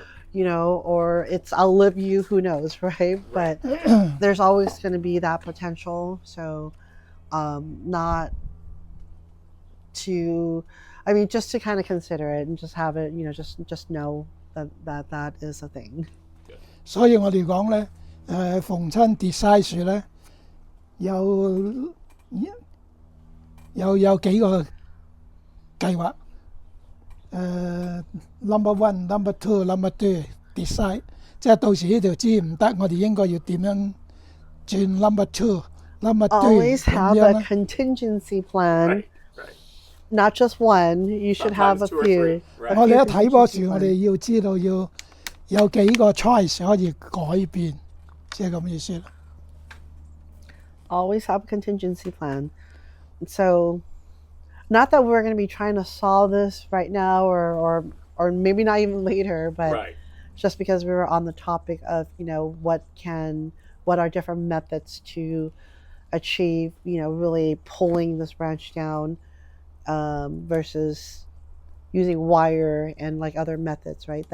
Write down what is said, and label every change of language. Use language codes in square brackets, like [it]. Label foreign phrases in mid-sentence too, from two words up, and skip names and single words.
[en] Or it's outlive you, who knows, right? But there's always going to be that potential. So not to, just to kind of consider it and just have it, just know that is a thing. [yue] 所以我哋講咧，逢親 design 樹咧，有幾個計劃。 [en] number one、number two、number three decide， [yue] 即係到時呢條枝唔得，我哋應該要點樣轉 [en] number two、number three Always have [yue] 咁樣 [en] a [yue] 咧。 [en] contingency plan. Right. Not just one. You should have a Sometimes two or few. three. Right. [yue] 我哋一睇棵樹，我哋要知道要有幾個 choice 可以改變，即係咁意思啦。 [en] Always have a contingency plan. So, not that we're going to be trying to solve this right now, or maybe not even later, but Right. just because we were on the topic of what are different methods to achieve really pulling this branch down, versus using wire and like other methods, right?